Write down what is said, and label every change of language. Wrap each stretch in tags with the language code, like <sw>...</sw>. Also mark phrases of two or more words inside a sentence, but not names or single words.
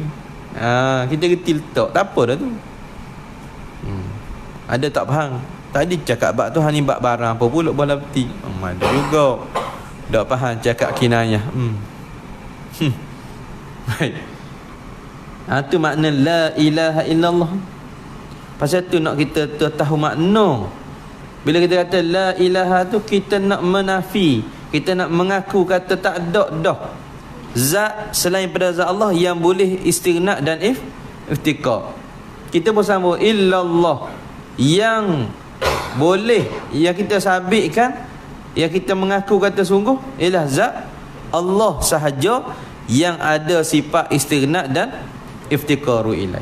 <ms>Kita reti letak, tak apa dah tu. Ada tak faham? Tadi cakap bab tu ni bab barang apa pula bola peti. Ada juga. Tak faham cakap kinayah. Baik. Tu makna</ms> <ar>لا إله إلا الله.</ar> <ms>Pasal tu nak kita tahu makna. Bila kita kata</ms> <ar>لا إله</ar> <ms>tu, kita nak menafi, kita nak mengaku kata tak ada dah zat selain pada zat Allah yang boleh istighna dan iftikar. Kita pun sambung illallah, yang boleh, yang kita sabitkan, yang kita mengaku kata sungguh ialah zat Allah sahaja yang ada sifat istighna dan</ms> <ar>افتقار إليه.</ar>